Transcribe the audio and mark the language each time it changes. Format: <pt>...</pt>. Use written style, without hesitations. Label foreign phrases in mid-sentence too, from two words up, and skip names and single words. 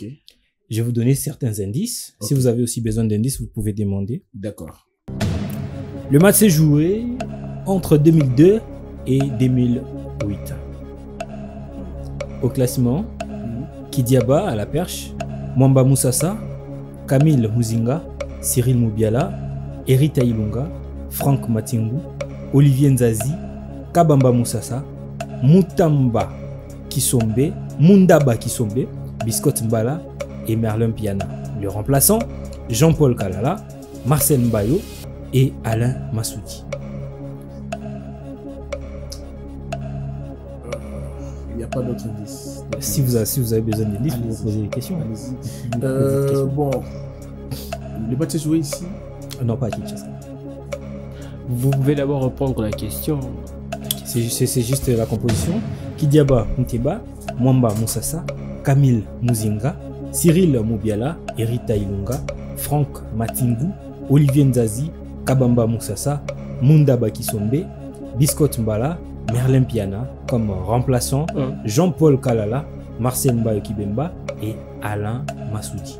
<fr>Je vais vous donner certains indices. Okay. Si vous avez aussi besoin d'indices, vous pouvez demander. D'accord. Le match s'est joué entre 2002 et 2008. Au classement, Kidiaba à la perche, Mwamba Moussassa, Camille Muzinga, Cyril Moubiala, Erita Ilunga, Franck Matingu, Olivier Nzazi, Kabamba Moussassa, Mutamba Kisombe, Mundaba Kisombe, Biscotte Mbala et Merlin Piana. Le remplaçant, Jean-Paul Kalala, Marcel Mbayo et Alain Massoudi. Il n'y a pas d'autres indices. Si vous avez besoin d'indices, vous vous posez des questions. Bon, le match est joué ici. Non, pas à Kinshasa. Vous pouvez d'abord reprendre la question. C'est juste la composition. Kidiaba Nteba, Mwamba Moussassa, Camille Muzinga, Cyril Moubiala, Erita Ilunga, Franck Matingu, Olivier Nzazi, Kabamba Moussassa, Munda Bakisombe, Biscotte Mbala, Merlin Piana comme remplaçant, Jean-Paul Kalala, Marcel Mbayo Kibemba et Alain Massoudi.</fr>